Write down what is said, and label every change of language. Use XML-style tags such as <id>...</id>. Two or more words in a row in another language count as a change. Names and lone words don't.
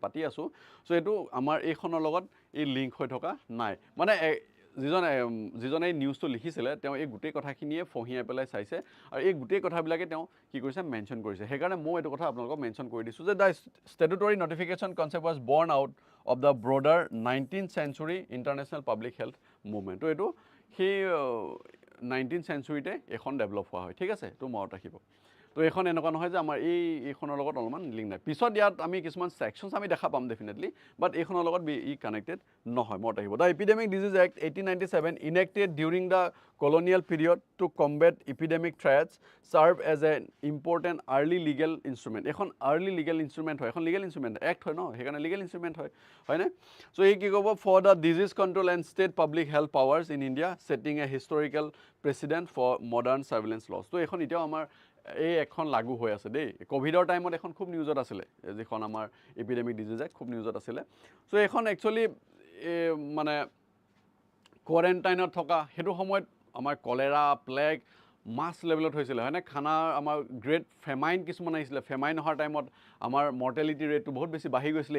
<as>পাতি আছোঁ চ' এইটো আমাৰ এইখনৰ লগত এই লিংক হৈ থকা নাই মানে যিজনে এই নিউজটো লিখিছিলে তেওঁ এই গোটেই কথাখিনিয়ে ফঁহিয়াই পেলাই চাইছে আৰু এই গোটেই কথাবিলাকে তেওঁ কি কৰিছে মেনশ্যন কৰিছে সেইকাৰণে মই এইটো কথা আপোনালোকক মেনশ্যন কৰি দিছোঁ যে</as> <en>the statutory notification concept was born out of the broader 19th century international public health movement</en> <as>তো এইটো সেই 19th centuryতে এখন ডেভেলপ হোৱা হয় ঠিক আছে তো মনত ৰাখিব তো এইখন এনেকুৱা নহয় যে আমাৰ এইখনৰ লগত অলপমান লিংক নাই পিছত ইয়াত আমি কিছুমান ছেকশ্যনছ আমি দেখা পাম</as> <en>definitely but</en> <as>এইখনৰ লগত ই কানেক্টেড নহয় মনত ৰাখিব</as> <en>the epidemic disease act 1897 enacted during the colonial period to combat epidemic threats serve as an important early legal instrument</en> <as>এখন</as> <en>early legal instrument</en> <as>হয় এখন</as> <en>legal instrument act</en> <as>হয় ন সেইকাৰণে</as> <en>legal instrument</en> <as>হয় নে so এই কি ক'ব</as> <en>for the disease control and state public health powers in India setting a historical precedent for modern surveillance laws</en> <as>তো এখন এতিয়াও আমাৰ এই এখন লাগু হৈ আছে দেই কোভিডৰ টাইমত এখন খুব নিউজত আছিলে যিখন আমাৰ</as> <en>epidemic disease act</en> <as>খুব নিউজত আছিলে so এখন একচুৱেলি মানে কোৱাৰেণ্টাইনত থকা সেইটো সময়ত আমাৰ কলেৰা প্লেগ মাছ লেভেলত হৈছিলে হয়নে খানা আমাৰ</as> <en>great famine</en> <as>কিছুমান আহিছিলে ফেমাইন অহাৰ টাইমত আমাৰ মৰ্টেলিটি ৰেটটো বহুত বেছি বাঢ়ি গৈছিলে</as>